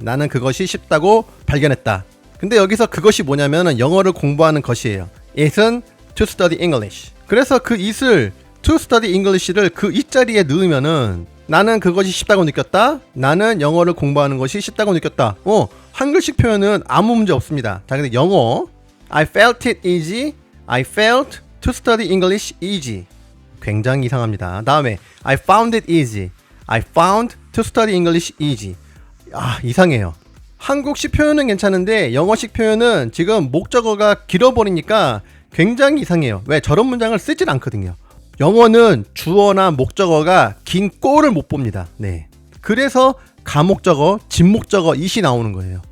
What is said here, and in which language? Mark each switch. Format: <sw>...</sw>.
<ko>나는 그것이 쉽다고 발견했다. 근데 여기서 그것이 뭐냐면 영어를 공부하는 것이에요.</ko> <en>it은 to study English.</en> <ko>그래서 그 it을</ko> <en>to study English</en> <ko>를 그 it 자리에 넣으면은 나는 그것이 쉽다고 느꼈다. 나는 영어를 공부하는 것이 쉽다고 느꼈다. 한글식 표현은 아무 문제 없습니다. 자, 근데 영어</ko> <en>I felt it easy. I felt to study English easy.</en> <ko>굉장히 이상합니다. 다음에</ko> <en>I found it easy. I found to study English easy.</en> <ko>이상해요. 한국식 표현은 괜찮은데 영어식 표현은 지금 목적어가 길어버리니까 굉장히 이상해요. 왜? 저런 문장을 쓰질 않거든요. 영어는 주어나 목적어가 긴 꼴을 못 봅니다. 네. 그래서 가목적어, 진목적어, it이 나오는 거예요.</ko>